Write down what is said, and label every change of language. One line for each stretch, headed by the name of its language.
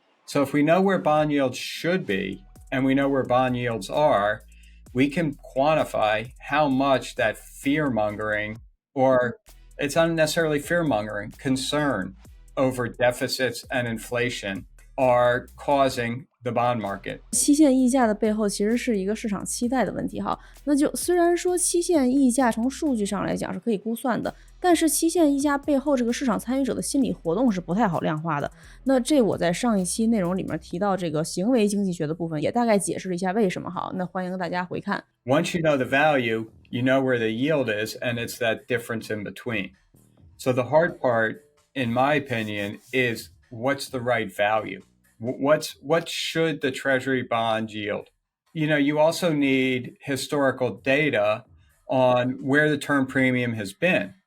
English: So if we know where bond yields should be and we know where bond yields are, we can quantify how much that fear-mongering, or it's not necessarily fear-mongering, concern over deficits and inflation are causing the bond market.
Chinese: 期限溢价的背后其实是一个市场期待的问题哈。那就虽然说期限溢价从数据上来讲是可以估算的，但是期限溢价背后这个市场参与者的心理活动是不太好量化的。那这我在上一期内容里面提到这个行为经济学的部分也大概解释了一下为什么哈。那欢迎大家回看。
English: Once you know the value, you know where the yield is, and it's that difference in between. So the hard part, in my opinion, is what's the right value? What should the treasury bond yield? You also need historical data on where the term premium has been.